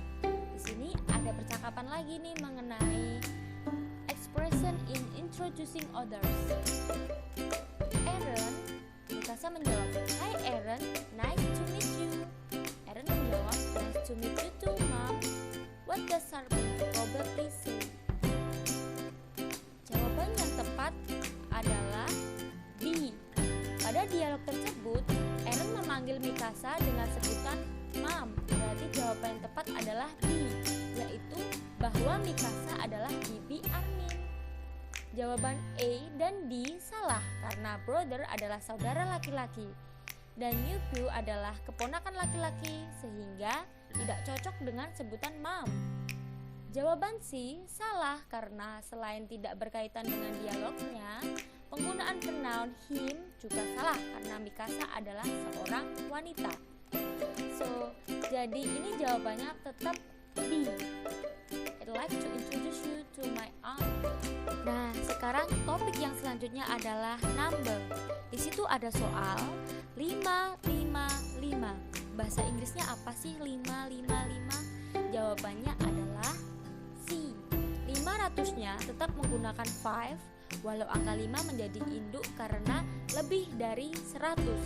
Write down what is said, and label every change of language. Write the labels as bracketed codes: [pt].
[id] Di sini ada percakapan lagi nih mengenai [en] expression in introducing others. Aaron, [id] Mikasa menjawab, [en] "Hi Aaron, nice to meet you." Aaron [id] menjawab, [en] "Nice to meet you too, Mom. What does Sarpin probably say?" [id] Jawaban yang tepat adalah D. Pada dialog tersebut, Aaron memanggil Mikasa dengan sebutan Mom. Berarti jawaban yang tepat adalah D, yaitu bahwa Mikasa adalah bibi Armin. Jawaban A dan D salah karena brother adalah saudara laki-laki dan Yubu adalah keponakan laki-laki sehingga tidak cocok dengan sebutan mom. Jawaban C salah karena selain tidak berkaitan dengan dialognya, penggunaan pronoun him juga salah karena Mikasa adalah seorang wanita. So, jadi ini jawabannya tetap D. [en] I'd like to introduce you to my aunt. [id] Nah, sekarang topik yang selanjutnya adalah number. Di situ ada soal 555. Bahasa Inggrisnya apa sih 555? Jawabannya adalah C. 500-nya tetap menggunakan 5, walau angka 5 menjadi induk karena lebih dari 100.